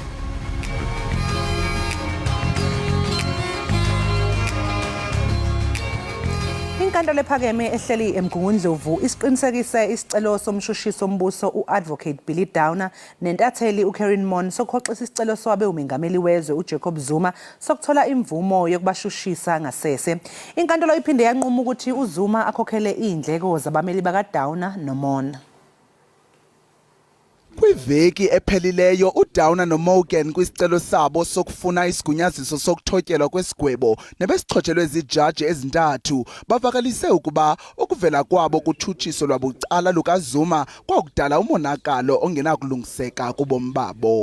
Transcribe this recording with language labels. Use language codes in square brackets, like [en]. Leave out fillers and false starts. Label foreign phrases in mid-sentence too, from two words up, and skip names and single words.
[zu] Inkantolo ephakeme ehleli eMgungundlovu isiqinisekise isicelo somshushiso ombuso uadvocate Billy Downer nentatheli uKaren Mon sokhoxisa isicelo sowabe umengameli wezwe uJacob Zuma sokuthola imvumo yokubashushisa ngasese. Inkantolo iphinde yanquma ukuthi uZuma akhokhele indleko zabameli bakaDowner noMon. [xh] Kwiveki ephelileyo uDowner noMorgan kwisicelo sabo sokufuna isigunyaziso sokuthotyelwa kwesigwebo nebesichotshelwe izijaji ezintathu bavakalise ukuba ukuvela kwabo kuthutshiso lwabucala lukaZuma kwakudala umonakalo ongenakulungiseka kubomi babo.